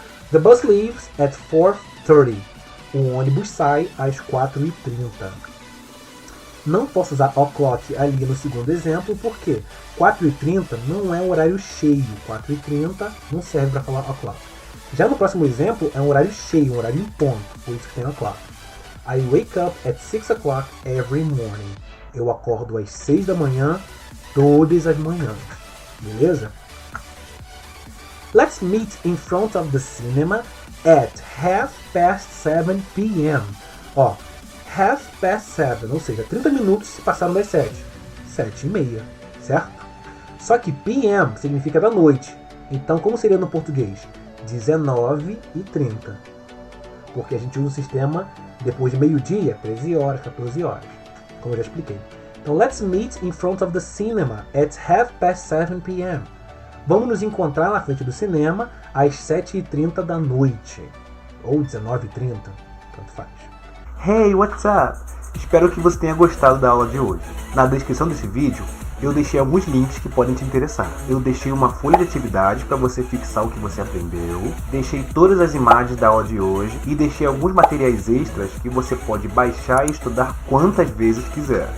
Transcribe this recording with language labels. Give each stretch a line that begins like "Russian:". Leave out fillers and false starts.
English: The bus leaves at 4:30.
Portuguese: O ônibus sai às 4h30. Não posso usar o'clock ali no segundo exemplo, porque 4h30 não é um horário cheio. 4h30 não serve para falar o'clock. Já no próximo exemplo é um horário cheio, um horário em ponto, por isso que tem o'clock.
English: I wake up at 6 o'clock every morning.
Portuguese: Eu acordo às 6 da manhã, todas as manhãs. Beleza?
English: Let's meet in front of the cinema at 7:30 p.m.
Portuguese: Ó, 7:30, ou seja, 30 minutos se passaram das 7. 7:30, certo? Só que PM significa da noite. Então, como seria no português? 19h30. Porque a gente usa o sistema depois de meio-dia, 13 horas, 14 horas. Como eu já expliquei.
English: Então, let's meet in front of the cinema at 7:30 p.m.
Portuguese: Vamos nos encontrar na frente do cinema às 7h30 da noite. Ou 19h30, tanto faz.
English: Hey, what's up?
Portuguese: Espero que você tenha gostado da aula de hoje. Na descrição desse vídeo, eu deixei alguns links que podem te interessar. Eu deixei uma folha de atividades para você fixar o que você aprendeu, deixei todas as imagens da aula de hoje e deixei alguns materiais extras que você pode baixar e estudar quantas vezes quiser.